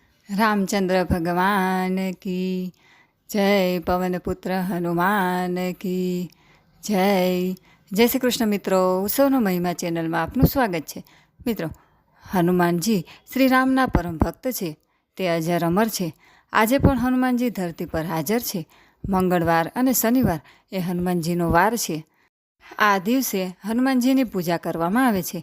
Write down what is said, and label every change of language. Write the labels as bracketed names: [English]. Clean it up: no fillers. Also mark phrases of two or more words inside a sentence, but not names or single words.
[Hindi] रामचंद्र भगवान की जय। पवन पुत्र हनुमान की जय। जय श्री कृष्ण मित्रों, [Gujarati] उत्सवનો મહિમા ચેનલમાં આપનું સ્વાગત છે। મિત્રો, હનુમાનજી શ્રી રામના પરમ ભક્ત છે, તે અજર અમર છે। આજે પણ હનુમાનજી ધરતી પર હાજર છે। મંગળવાર અને શનિવાર એ હનુમાનજીનો વાર છે। આ દિવસે હનુમાનજીની પૂજા કરવામાં આવે છે।